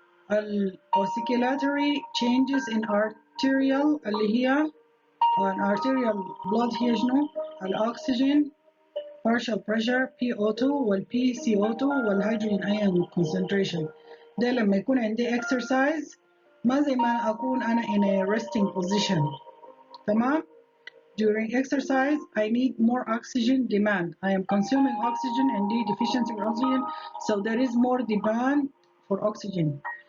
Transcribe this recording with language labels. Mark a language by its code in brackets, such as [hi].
[en] Oscillatory changes in arterial [ar] اللي هي [en] arterial blood هي شنو؟ الأكسجين partial pressure PO2 وال PCO2 والهيدروجين ion concentration. [ar] ده لما يكون عندي exercise ما زي ما أكون أنا [en] in a resting position. تمام؟ During exercise I need more oxygen demand. I am consuming oxygen and deficiency of oxygen, so there is more demand for oxygen.